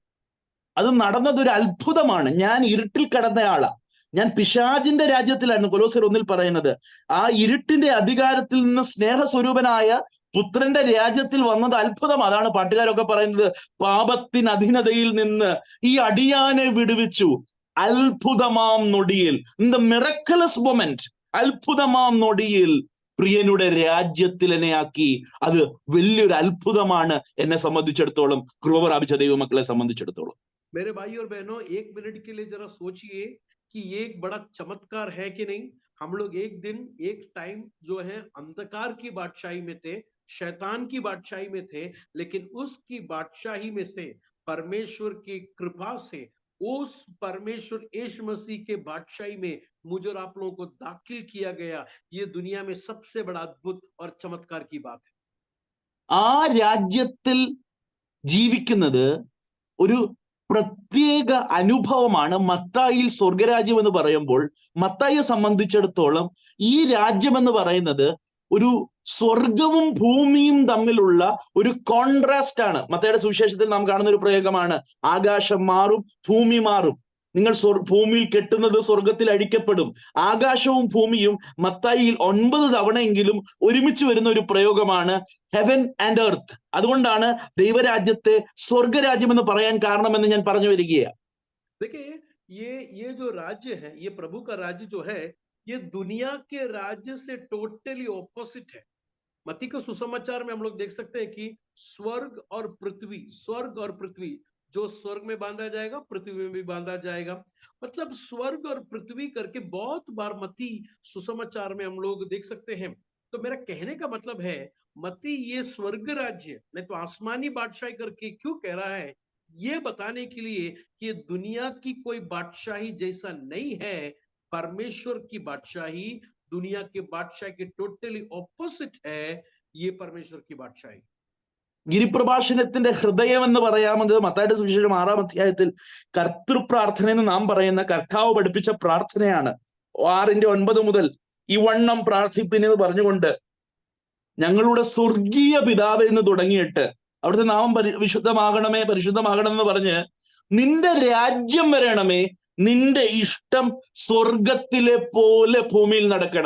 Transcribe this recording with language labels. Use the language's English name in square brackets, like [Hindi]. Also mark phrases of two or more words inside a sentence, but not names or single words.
[Malayalam] അത് നടന്നത് ഒരു അത്ഭുതമാണ്. ഞാൻ ഇരുട്ടിൽ കടന്നയാളാ, ഞാൻ പിശാചിന്റെ രാജ്യത്തിലായിരുന്നു. കൊലോസ്യർ 1 പറയുന്നത്, ആ ഇരുട്ടിന്റെ അധികാരത്തിൽ നിന്ന് സ്നേഹസ്വരൂപനായ പുത്രന്റെ രാജ്യത്തിൽ വന്നത് അത്ഭുതം. അതാണ് പാട്ടുകാരൊക്കെ പറയുന്നത്, പാപത്തിന് അധീനതയിൽ നിന്ന് ഈ അടിയാനെ വിടുവിച്ചു അത്ഭുതമാം നൊടിയിൽ. [English] in the miraculous moment, [Malayalam] അത്ഭുതമാം നൊടിയിൽ പ്രിയനുടെ രാജ്യത്തിൽ എന്നെ ആക്കി. അത് വലിയൊരു അത്ഭുതമാണ് എന്നെ സംബന്ധിച്ചിടത്തോളം, കൃപ പ്രാപിച്ച ദൈവമക്കളെ സംബന്ധിച്ചിടത്തോളം. [Hindi] मेरे भाई और बहनों, 1 मिनट के लिए जरा सोचिए कि ये एक बड़ा चमत्कार है कि नहीं. हम लोग एक दिन, एक टाइम जो है अंधकार की बादशाही में थे, शैतान की बादशाही में थे, लेकिन उसकी बादशाही में से परमेश्वर की कृपा से उस परमेश्वर यीशु मसीह के बादशाही में मुझे और आप लोगों को दाखिल किया गया. ये दुनिया में सबसे बड़ा अद्भुत और चमत्कार की बात है. [Malayalam] ആ രാജ്യത്തിൽ ജീവിക്കുന്നത് ഒരു പ്രത്യേക അനുഭവമാണ്. മത്തായിയിൽ സ്വർഗരാജ്യം എന്ന് പറയുമ്പോൾ മത്തായിയെ സംബന്ധിച്ചിടത്തോളം ഈ രാജ്യം എന്ന് പറയുന്നത് ഒരു സ്വർഗവും ഭൂമിയും തമ്മിലുള്ള ഒരു കോൺട്രാസ്റ്റ് ആണ്. മത്തായിയുടെ സുവിശേഷത്തിൽ നാം കാണുന്ന ഒരു പ്രയോഗമാണ്, ആകാശം മാറും ഭൂമി മാറും. നിങ്ങൾ ഭൂമിയിൽ കെട്ടുന്നത് സ്വർഗത്തിൽ അഴിക്കപ്പെടും. ആകാശവും ഭൂമിയും മത്തായിയിൽ 9 തവണയെങ്കിലും ഒരുമിച്ച് വരുന്ന ഒരു പ്രയോഗമാണ് [English] heaven and earth. [Malayalam] അതുകൊണ്ടാണ് ദൈവരാജ്യത്തെ സ്വർഗരാജ്യം എന്ന് പറയാൻ കാരണമെന്ന് ഞാൻ പറഞ്ഞു വരികയാണ്. [Hindi] देखिए, ये जो राज्य है, ये प्रभु का राज्य जो है, ये दुनिया के राज्य से [English] totally opposite [Hindi] है। मत्ती के सुसमाचार में हम लोग देख सकते हैं कि स्वर्ग और पृथ्वी, जो स्वर्ग में बांधा जाएगा पृथ्वी में भी बांधा जाएगा। मतलब स्वर्ग और पृथ्वी करके बहुत बार मत्ती सुसमाचार में हम लोग देख सकते हैं। तो मेरा कहने का मतलब है, मत्ती ये स्वर्ग राज्य नहीं तो आसमानी बादशाही करके क्यों कह रहा है, ये बताने के लिए कि ये दुनिया की कोई बादशाही जैसा नहीं है। परमेश्वर की बादशाही दुनिया के बादशाह के [English] totally opposite [Hindi] है। ये परमेश्वर की बादशाही। [Malayalam] ഗിരിപ്രഭാഷണത്തിന്റെ ഹൃദയം എന്ന് പറയാമെന്നത് മത്തായിയുടെ സുവിശേഷം 6-ാം അധ്യായത്തിൽ കർത്തൃപ്രാർത്ഥന എന്ന് നാം പറയുന്ന കർത്താവ് പഠിപ്പിച്ച പ്രാർത്ഥനയാണ്. 6:9 മുതൽ ഇവണ്ണം പ്രാർത്ഥിപ്പിനെന്ന് പറഞ്ഞുകൊണ്ട് ഞങ്ങളുടെ സ്വർഗീയ പിതാവ് എന്ന് തുടങ്ങിയിട്ട് അവിടുത്തെ നാമം വിശുദ്ധമാകണമേ, പരിശുദ്ധമാകണമെന്ന് പറഞ്ഞ് നിന്റെ രാജ്യം വരണമേ, നിന്റെ ഇഷ്ടം സ്വർഗത്തിലെ പോലെ ഭൂമിയിൽ നടക്കണം.